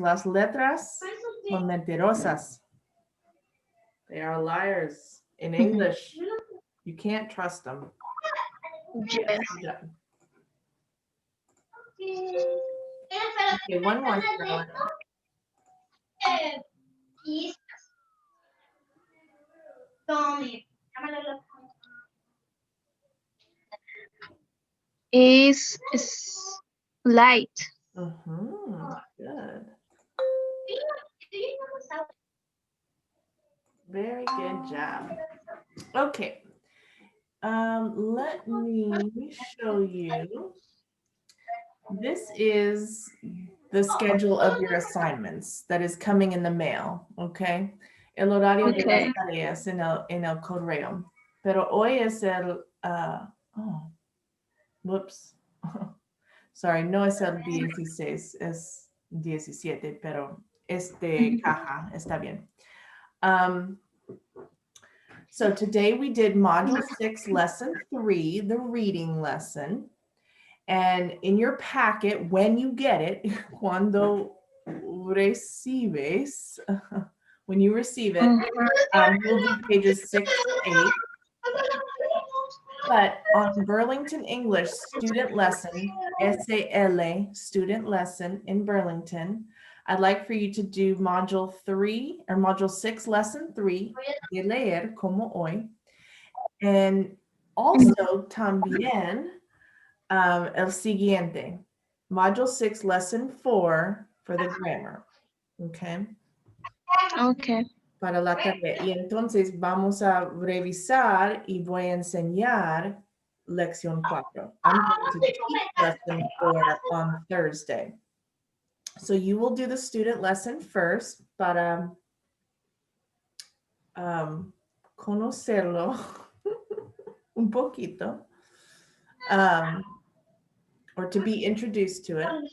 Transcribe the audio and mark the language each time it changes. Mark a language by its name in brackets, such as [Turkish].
[Spanish] Las letras son mentirosas. [English] They are liars. In English, you can't trust them. Yes. Good job. Okay, one more. Scarlett. Is light. Good. Very good job. Okay. Let me show you. This is the schedule of your assignments that is coming in the mail, okay? [Spanish] El horario de las [English] Okay. [Spanish] tareas en el correo. Pero hoy es el, whoops. Sorry, no es el 16, es 17, pero caja está bien. [English] So today we did module 6, lesson 3, the reading lesson. And in your packet, when you get it, [Spanish] cuando recibes, [English] when you receive it, you'll do pages 6 to 8. But on Burlington English student lesson, SAL, student lesson in Burlington, I'd like for you to do module 3 or module 6, lesson 3, [Spanish] de leer como hoy. [English] And also [Spanish] también el siguiente, [English] module 6, lesson 4 for the grammar. Okay. Okay. [Spanish] Para la tarea. Y entonces vamos a revisar y voy a enseñar lección 4. [English] I'm going to teach lesson 4 on Thursday. So you will do the student lesson first [Spanish] para conocerlo un poquito, [English] or to be introduced to it.